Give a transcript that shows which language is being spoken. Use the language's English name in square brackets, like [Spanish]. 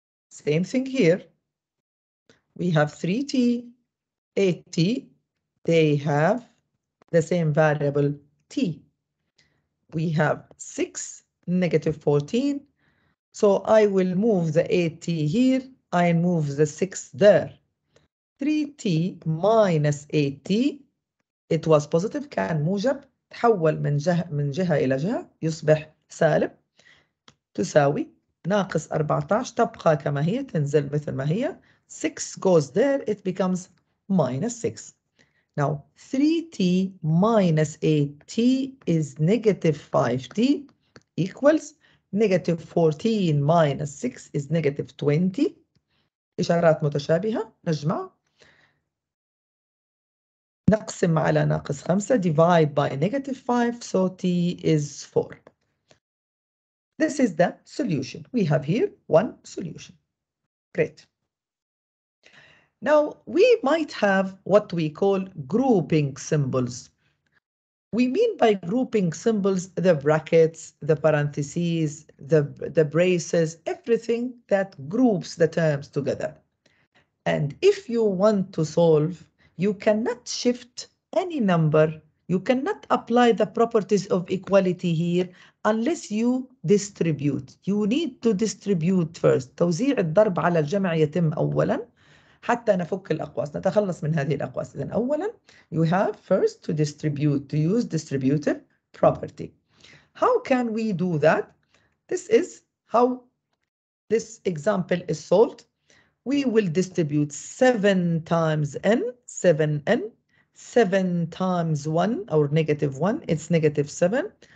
[English] Same thing here. We have 3t, 8t, they have the same variable t. We have 6, negative 14, so I will move the 8t here, I move the 6 there. 3t minus 8t, it was positive, [Arabic] كان موجب، تحول من جهة إلى جهة يصبح سالب، تساوي ناقص 14، تبقى كما هي، تنزل مثل ما هي. [English] 6 goes there, it becomes minus 6. Now 3t minus 8t is negative 5t equals negative 14 minus 6 is negative 20. [Arabic] إشارات متشابهة، نجمع، نقسم على ناقص 5, [English] divide by negative 5, so t is 4. This is the solution. We have here one solution. Great. Now we might have what we call grouping symbols. We mean by grouping symbols the brackets, the parentheses, the braces, everything that groups the terms together. And if you want to solve, you cannot shift any number, you cannot apply the properties of equality here unless you distribute. You need to distribute first. [Arabic] توزيع الضرب على الجمع يتم أولاً حتى نفك الأقواس، نتخلص من هذه الأقواس. إذن أولاً [English] you have first to distribute, to use distributive property. How can we do that? This is how this example is solved. We will distribute 7 times n, 7n, 7 times 1, or negative 1, it's negative 7.